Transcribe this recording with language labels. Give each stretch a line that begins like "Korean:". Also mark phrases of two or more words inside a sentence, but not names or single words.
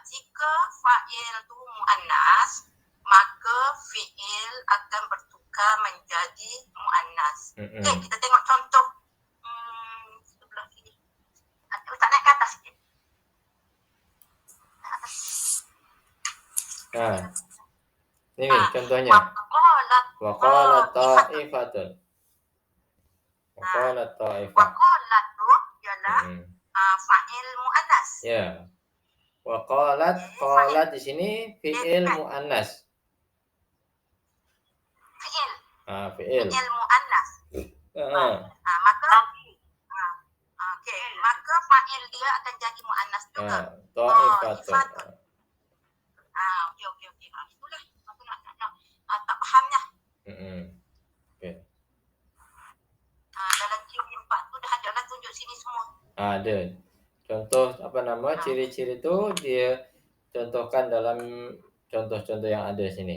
Malay: Jika fa'il tu muannas, maka fi'il akan bertukar menjadi muannas. Okey, kita tengok contoh sebelah sini. Ustaz naik ke atas sikit. Ini contohnya.
Arabic: وقالت طائفةٌ. وقالت طائفة.
Malay: Waqalat tu ialah fa'il muannas. Ya. Qalat di sini fi'il muannas. Fi'il muannas. Maka fa'il dia akan jadi muannas juga. Ta'ifatun. Okey. Itulah aku nak tak fahamnya. Okey. Dalam ciri 4 tu dah ada lah tunjuk sini semua. Ada. Contoh apa nama ciri-ciri itu dia contohkan dalam contoh-contoh yang ada sini.